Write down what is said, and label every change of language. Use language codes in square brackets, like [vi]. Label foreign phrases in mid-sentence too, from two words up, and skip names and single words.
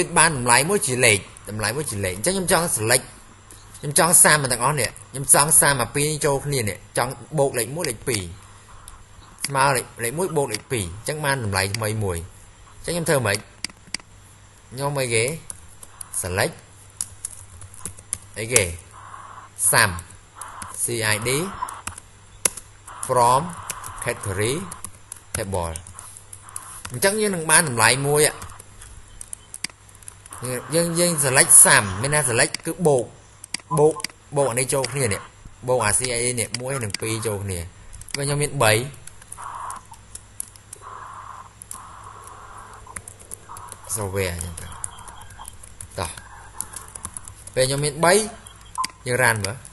[km] បានតម្លៃមួយជាលេខអញ្ចឹងខ្ញុំចង់ select ខ្ញុំចង់សាមមកទាំងអស់នេះខ្ញុំចង់សាមមកពីរចូលគ្នានេះចង់បូកលេខ1លេខ2ស្មើលេខ1បូកលេខ2អញ្ចឹងបានតម្លៃថ្មីមួយអញ្ចឹងខ្ញុំធ្វើម៉េចខ្ញុំអីគេ select អីគេ [en] sum cid from category table [km] អញ្ចឹងយើងនឹងបានតម្លៃមួយ យើង [en] select sum [km] មានថា select គឺបូកអានេះចូលគ្នានេះបូកអា cid នេះ1និង2ចូលគ្នាវិញខ្ញុំមាន3software អញ្ចឹងតោះពេលខ្ញុំមាន3យើងរានមើល